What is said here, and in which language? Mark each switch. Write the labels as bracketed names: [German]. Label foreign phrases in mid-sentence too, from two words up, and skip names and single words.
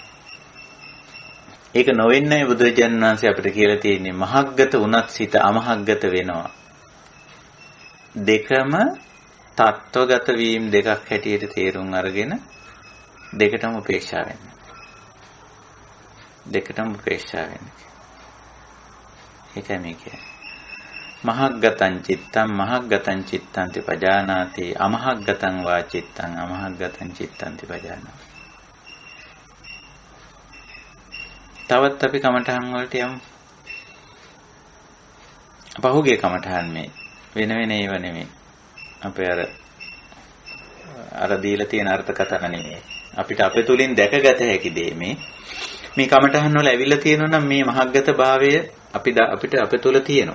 [Sinhala] ඒක නොවෙන්නේ බුදුරජාණන් වහන්සේ අපිට කියලා තියෙන්නේ මහග්ගත වුණත් සිත අමහග්ගත වෙනවා. දෙකම තත්වගත වීම දෙකක් හැටියට තේරුම් අරගෙන දෙකටම උපේක්ෂා වෙන්න. ඒකයි මේ කියන්නේ. [Pali] මහග්ගතං චිත්තං තිපජානාති අමහග්ගතං වා චිත්තං අමහග්ගතං චිත්තං තිපජානාති. [Sinhala] තවත් අපි කමඨහන් වලට යමු. පහුගිය කමඨහන් මේ වෙන ඒව නෙමෙයි. අපේ අර දීලා තියෙන අර්ථකථන නෙමෙයි. අපිට අපේ තුලින් දැකගත හැකි දේ මේ කමඨහන් වල ඇවිල්ලා තියෙනවා නම් මේ මහග්ගත භාවය අපිට අපේ තුල තියෙනවා.